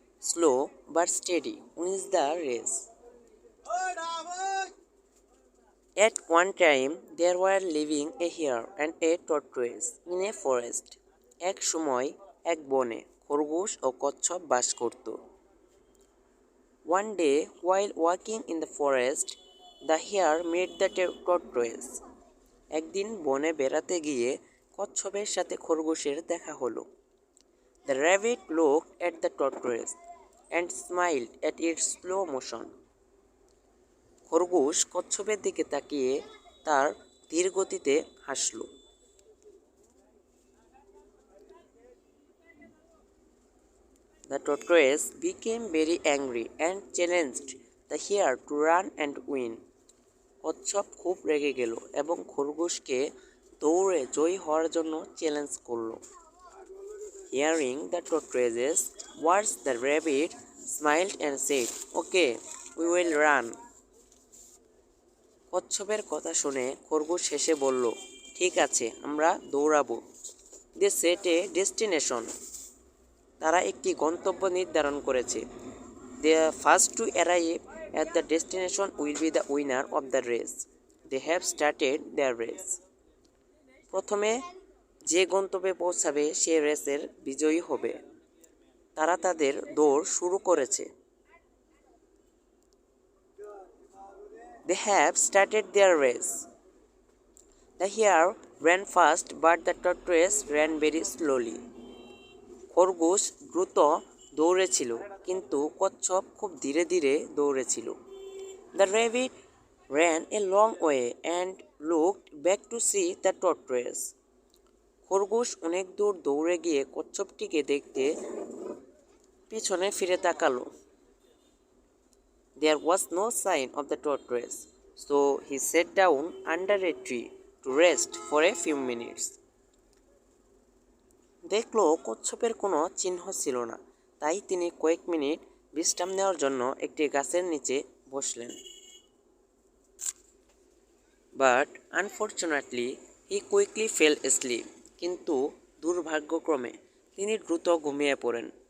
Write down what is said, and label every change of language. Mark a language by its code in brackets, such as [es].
[en] Slow but steady wins the race. At one time there were living a hare and a tortoise in a forest. [bn] এক সময় এক বনে খরগোশ ও কচ্ছপ বাস করত। [en] One day while walking in the forest, the hare met the tortoise. [bn] একদিন বনে বেড়াতে গিয়ে কচ্ছপের সাথে খরগোশের দেখা হলো। [en] The rabbit looked at the tortoise and smiled at its slow motion. [bn] খরগোশ কচ্ছপের দিকে তাকিয়ে তার ধীর গতিতে হাসল। [en] The tortoise became very angry and challenged the hare to run and win. [bn] কচ্ছপ খুব রেগে গেল এবং খরগোশকে দৌড়ে জয়ী হওয়ার জন্য চ্যালেঞ্জ করল। [en] Hearing the tortoise's words, the rabbit smiled and said, "Okay, we will run." [bn] কচ্ছপের কথা শুনে খরগোশ হেসে বলল, ঠিক আছে, আমরা দৌড়াবো। [en] They set a destination. [bn] তারা একটি গন্তব্য নির্ধারণ করেছে। [en] The first to arrive at the destination will be the winner of the race. They have started their race. [bn] প্রথমে যে গন্তব্যে পৌঁছাবে সে রেসের বিজয়ী হবে। তারা তাদের দৌড় শুরু করেছে। [en] They have started their race. The hare ran fast, but the tortoise ran very slowly. [bn] খরগোশ দ্রুত দৌড়েছিল, কিন্তু কচ্ছপ খুব ধীরে ধীরে দৌড়েছিল। [en] The rabbit ran a long way and looked back to see the tortoise. [bn] খরগোশ অনেক দূর দৌড়ে গিয়ে কচ্ছপটিকে দেখতে পিছনে ফিরে তাকালো। [en] There was no sign of the tortoise, so he sat down under a tree to rest for a few minutes. [bn] দেখলো কচ্ছপের কোনো চিহ্ন ছিল না, তাই তিনি কয়েক মিনিট বিশ্রাম নেওয়ার জন্য একটি গাছের নিচে বসলেন। [en] But unfortunately he quickly fell asleep. [bn] কিন্তু দুর্ভাগ্যক্রমে তিনি দ্রুত ঘুমিয়ে পড়েন।